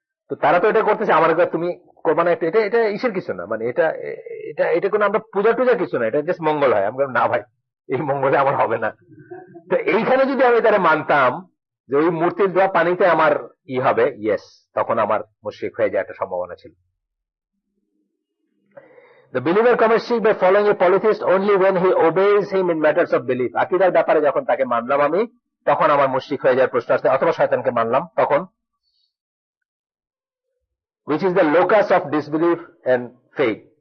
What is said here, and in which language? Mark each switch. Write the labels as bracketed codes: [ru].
[bn] তো তারা তো এটা করতেছে, আমার তুমি করবা না, এটা এটা ইসের কিছু না, মানে এটা এটা এটা কোনো আমরা পূজা টুজা কিছু না, এটা জাস্ট মঙ্গল হয়। আমরা না ভাই, এই মঙ্গলে আমার হবে না। তো এইখানে যদি আমি তারা মানতাম যে ওই মূর্তির দেওয়া পানিতে আমার হবে, ইয়েস, তখন আমার মুশরিক হয়ে যায় একটা সম্ভাবনা ছিল। [en] The believer commits shirk by following a polytheist only when he obeys him in matters of belief. [bn] আকীদার ব্যাপারে যখন তাকে মানলাম আমি, তখন আমার মুশরিক হয়ে যায় প্রশ্ন আসছে, অথবা শয়তানকে মানলাম তখন, [en] which is the locus of disbelief and faith.